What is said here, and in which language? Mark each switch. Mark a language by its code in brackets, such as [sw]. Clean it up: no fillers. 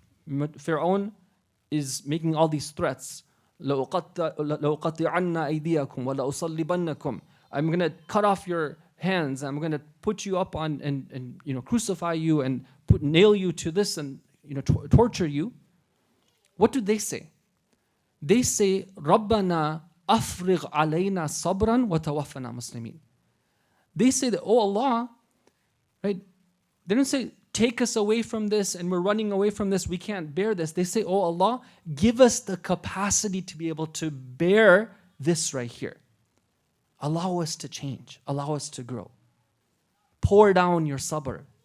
[en] Fir'aun is making all these threats. [ar] لَأُقَطِّعَنَّ أَيْدِيَكُمْ وَلَأُصَلِّبَنَّكُمْ. [en] I'm going to cut off your hands. I'm going to put you up on and crucify you and nail you to this and torture you. What do they say? They say, [ar] رَبَّنَا أَفْرِغْ عَلَيْنَا صَبْرًا وَتَوَفَّنَا مُسْلِمِينَ. [en] They say that, oh Allah, right? They don't say, take us away from this and we're running away from this, we can't bear this. They say, oh Allah, give us the capacity to be able to bear this right here. Allow us to change, allow us to grow. Pour down your sabr.